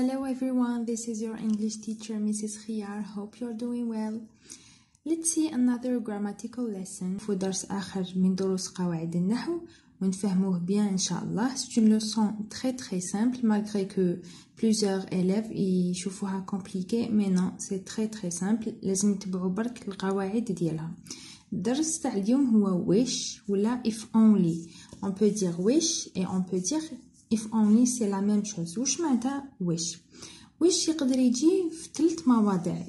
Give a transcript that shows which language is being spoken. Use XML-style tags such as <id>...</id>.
<en>everyone, this is your English teacher Mrs. Khiyar. Hope you're doing well. Let's see another grammatical lesson</en> <ar>في درس آخر من دروس قواعد النحو ونفهموه</ar> <fr>bien</fr> <ar>إن شاء الله.</ar> <fr>C'est une leçon très simple malgré que plusieurs élèves</fr> <ar>يشوفوها</ar> <fr>compliquée, mais non, c'est très simple.</fr> <ar>لازم نتبعوا برك القواعد ديالها. الدرس تاع اليوم هو wish ولا if only.</ar> <fr>On peut dire wish et on peut dire if only, c'est la même chose.</fr> <ar>وش معناتها wish؟ wish يقدر يجي في 3 مواضع.</ar>